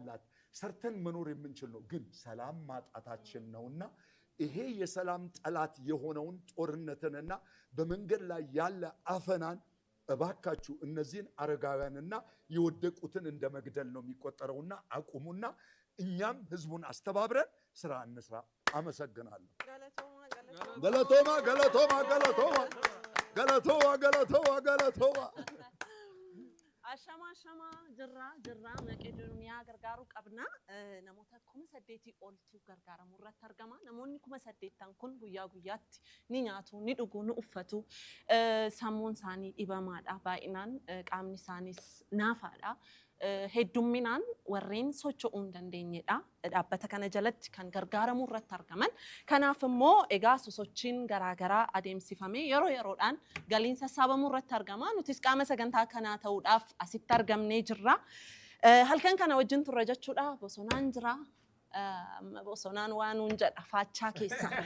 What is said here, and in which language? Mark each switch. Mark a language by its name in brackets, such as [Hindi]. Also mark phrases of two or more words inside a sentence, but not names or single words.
[Amharic] አላት ሰርተን መኖር የምንችል ነው። ግን ሰላም ማጣታችን ነውና ይሄ የሰላም ጠላት የሆነውን ጦርነትንና በመንገድ ላይ ያለ አፈናን እባካችሁ እነዚህን አረጋውያንና የወደቁትን እንደ መግደል ነው የሚቆጠረውና አቁሙና እኛም ህዝቡን አስተባብረን ስራ እንስራ። አመሰግናለሁ። [Oromo] galatoomaa galatoomaa galatoomaa galatoomaa galatoomaa galatoomaa [Amharic] ገለቶማ ገለቶማ [Oromo] Ashama jirra Makedooniyaa gargaaruu qabna namoota 8,000 oltu gargaaramu irratti argama namoonni 8,000 kun guyyaa guyyaatti ni nyaatu ni dhugu ni uffatu sammuun isaanii dhibamaadha baay'inaan qaamni isaaniis naafaadha heddumminaan warreen socho'uu hin dandeenyedha dhaabbata kana jalatti kan gargaaramu irratti argaman kanaaf immoo egaa sosochiin garaagaraa adeemsifamee yeroo yeroodhaan galiin sassaabamuu irratti argama nutis qaama sagantaa kanaa ta'uudhaaf asitti argamnee jirra halkan kana wajjin turre jechuudha bosonaan jira bosonaan waan nuun jedha faachaa keessa